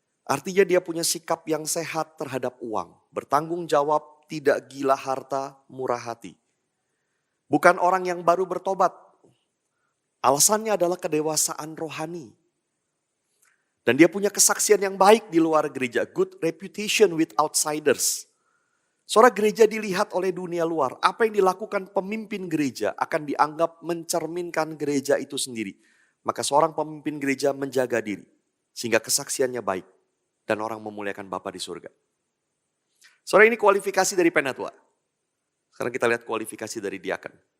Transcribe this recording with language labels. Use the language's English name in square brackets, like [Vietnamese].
[Indonesian] Artinya dia punya sikap yang sehat terhadap uang. Bertanggung jawab, tidak gila harta, murah hati. Bukan orang yang baru bertobat. Alasannya adalah kedewasaan rohani. Dan dia punya kesaksian yang baik di luar gereja. [English] Good reputation with outsiders. [Indonesian] Saudara, gereja dilihat oleh dunia luar. Apa yang dilakukan pemimpin gereja akan dianggap mencerminkan gereja itu sendiri. Maka seorang pemimpin gereja menjaga diri. Sehingga kesaksiannya baik. Dan orang memuliakan Bapa di surga. Saudara, ini kualifikasi dari penatua. Sekarang kita lihat kualifikasi dari diaken.